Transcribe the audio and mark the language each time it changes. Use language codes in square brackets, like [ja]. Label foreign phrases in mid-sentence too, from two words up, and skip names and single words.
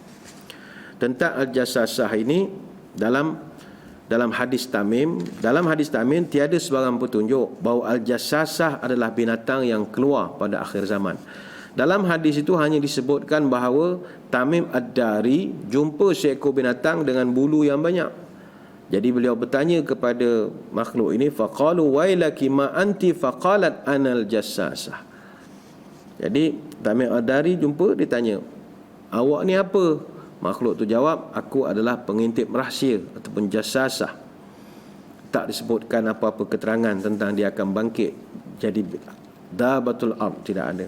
[ms] Tentang al-jassasah ini dalam hadis Tamim, tiada sebarang petunjuk bahawa al-jassasah adalah binatang yang keluar pada akhir zaman. Dalam hadis itu hanya disebutkan bahawa Tamim Ad-Dari jumpa seekor binatang dengan bulu yang banyak. Jadi beliau bertanya kepada makhluk ini, [ar] فقالوا ويلك ما أنت، فقالت أنا الجساسة. [ms] Jadi Tamim Ad-Dari jumpa, dia tanya, awak ni apa? Makhluk tu jawab, aku adalah pengintip rahsia ataupun jassasah. tak disebutkan apa-apa keterangan tentang dia akan bangkit jadi [ar] دابة الأرض, [ms] tidak ada.